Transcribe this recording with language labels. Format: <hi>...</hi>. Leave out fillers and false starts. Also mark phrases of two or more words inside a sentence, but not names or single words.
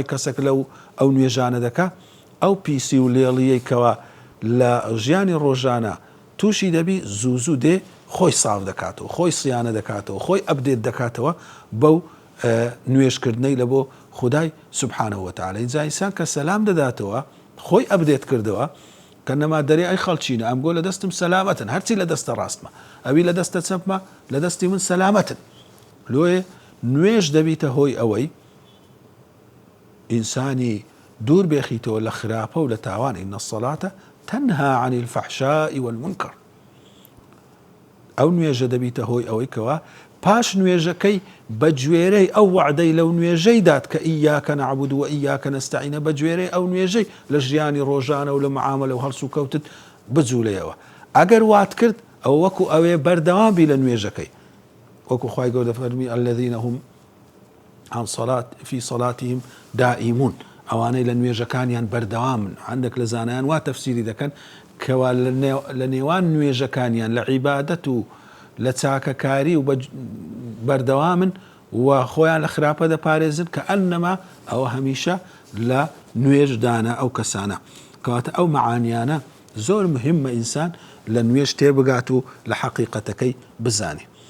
<ckb>کەسێک لەو ئەو نوێژانە دەکا ئەو پیسی و لێڵیەی کەوە لە ژیانی ڕۆژانە تووشی دەبی زوو دێ خۆی ساف دەکاتەوە خۆی سیانە دەکاتەوە خۆی ئەبدێت دەکاتەوە بەو نوێژکردنەی لە بۆ خودای</ckb> <ar>سبحانەه وتعالى</ar> <ckb>اینجا ئینسان کە سەلام دەداتەوە خۆی ئەبدێت کردەوە کە نەما دەرێ ئەی خەڵچینە ئەم گۆ لە دەستم سەلامەتن هەرچی لە دەستە ڕاستمە ئەوی لە دەستە چەپمە لە دەستی من سەلامەتن لۆیە نوێژ دەبیتە هۆی ئەوەی ئینسانی دوور بێخیتەوە لە خراپە و لە تاوان</ckb> <ar>ئین الصلاة تنهى عن الفحشاء والمنكر</ar> <ckb>ئەو نوێژە دەبیتە هۆی ئەوەی کەوە پاش نوێژەکەی بە گوێرەی ئەو وعدەی لەو نوێژەی دات کە</ckb> <ar>ئیاکە نەعبود و ئیاکە نەستەعینە</ar> <ckb>بە گوێرەی ئەو نوێژەی لە ژیانی ڕۆژانە و لە معاملە و هەڵس و کەوتت بجوولەیەوە ئەگەر وات کرد ئەو وەکو ئەوێ بەردەوام بی لە نوێژەکەی وەکو خوای گەورە دەفەرمی</ckb> <ar>الذين هم عن في صلاتهم دائمون</ar> <ckb>ئەوانەی لە نوێژەکانیان بەردەوامن هەندێک لە زانایان وا تەفسیری دەکەن کەوا لە نێوان نوێژەکانیان لە عیبادەت و لە چاکەکاری و بەردەوامن و خۆیان لە خراپە دەپارێزن کە ئەنەما ئەوە هەمیشە لە نوێژدانە ئەو کەسانە کەواتە ئەو معانیانە زۆر مهمە ئینسان لە نوێژ تێبگات و لە حەقیقەتەکەی بزانێ</ckb>